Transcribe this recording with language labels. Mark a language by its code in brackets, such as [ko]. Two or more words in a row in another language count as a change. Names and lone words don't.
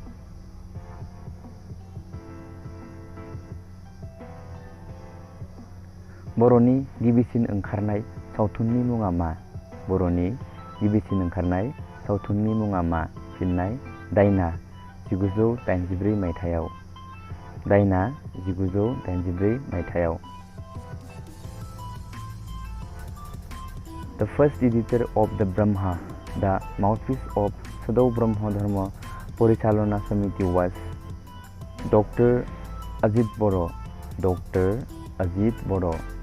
[brx] बर'नि गिबिसिन ओंखारनाय सावथुननि मुङा मा? बर'नि गिबिसिन ओंखारनाय सावथुननि मुङा मा? फिननाय: दायना। 1984 मायथाइयाव। दायना। 1984 मायथाइयाव। [en] The first editor of the Brahma, the mouthpiece of Sadou Brahma Dharma Parichalana Samity was Dr. Ajit Bodo. Dr. Ajit Bodo.